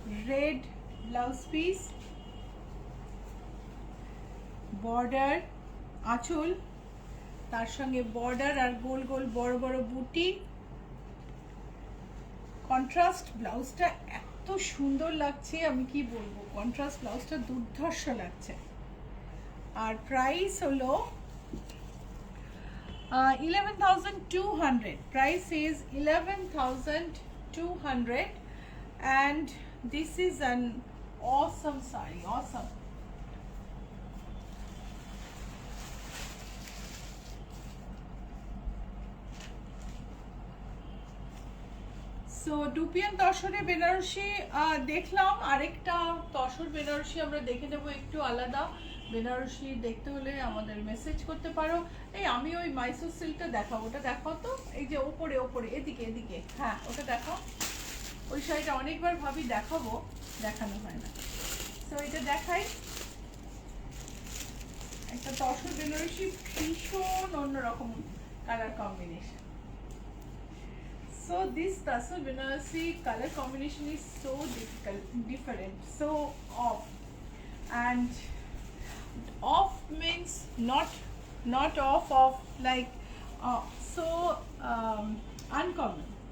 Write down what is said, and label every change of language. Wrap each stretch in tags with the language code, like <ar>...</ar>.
<bn>Red blouse piece, border, আঁচল, তার সঙ্গে বর্ডার আর গোল গোল বড় বড় বুটি, কন্ট্রাস্ট। ব্লাউজটা এত সুন্দর লাগছে, আমি কি বলবো, কন্ট্রাস্ট ব্লাউজটা দুর্ধর্ষ লাগছে। আর প্রাইস হলো</bn> <en>11,200, price is 11,200, and this is an awesome saree, awesome.</en> <bn>So dupion তসরে Banarasi দেখলাম। আরেকটা তসর বেনারসি আমরা দেখে নেবো, একটু আলাদা। বেনারসি দেখতে হলে আমাদের মেসেজ করতে পারো। এই আমি ওই মাইসোর সিল্কটা দেখাবো, ওটা দেখাও তো, এই যে ওপরে ওপরে এদিকে এদিকে, হ্যাঁ ওটা দেখাও। ওই শাড়িটা অনেকবার ভাবি দেখাবো, দেখানো হয় না। সো এটা দেখাই, একটা তসর বেনারসি, ভীষণ অন্যরকম colour combination.</bn> <en>So this Tassel Banarasi color combination is so different, so off. And off means not off like so uncommon.</en>